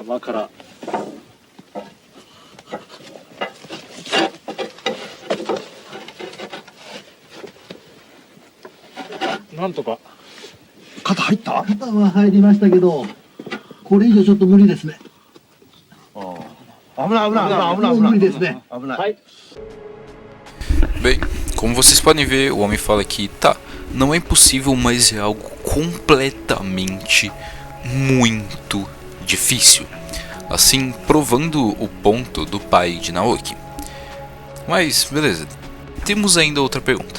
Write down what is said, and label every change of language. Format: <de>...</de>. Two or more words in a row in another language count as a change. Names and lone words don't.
<ja>間から。なんとか。肩入った？肩は入りましたけど、これ以上ちょっと無理ですね。はい。</ja> <pt>Bem, como vocês podem ver, o homem fala que tá, não é impossível, mas é algo completamente muito difícil. Assim, provando o ponto do pai de Naoki. Mas, beleza, temos ainda outra pergunta.</pt>